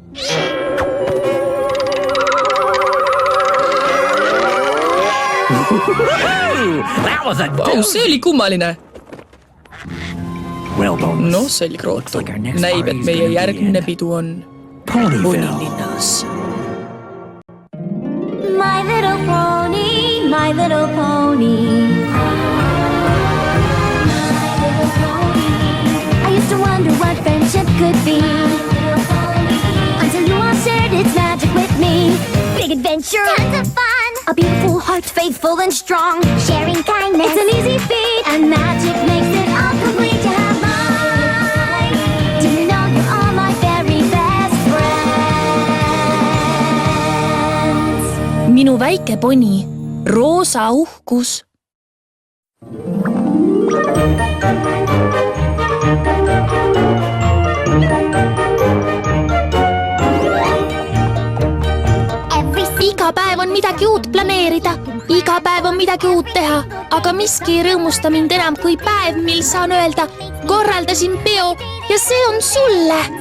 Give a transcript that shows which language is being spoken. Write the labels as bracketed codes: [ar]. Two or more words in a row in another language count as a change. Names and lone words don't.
[et] Vau, see oli kummaline. No, selgrootu. Näib, et meie järgmine pidu on Ponilinnas. [en] My little pony, my little pony. I used to wonder what friendship could be, until you all shared its magic with me. Big adventure, tons of fun, a beautiful heart, faithful and strong. Sharing kindness, it's an easy feat, and magic makes it all complete to have mine. Do you know you're all my very best friends? [et] Minu väike poni, roosa uhkus. Iga päev on midagi uut planeerida, iga päev on midagi uut teha, aga miski ei rõõmusta mind enam kui päev, mil saan öelda, korraldasin peo ja see on sulle.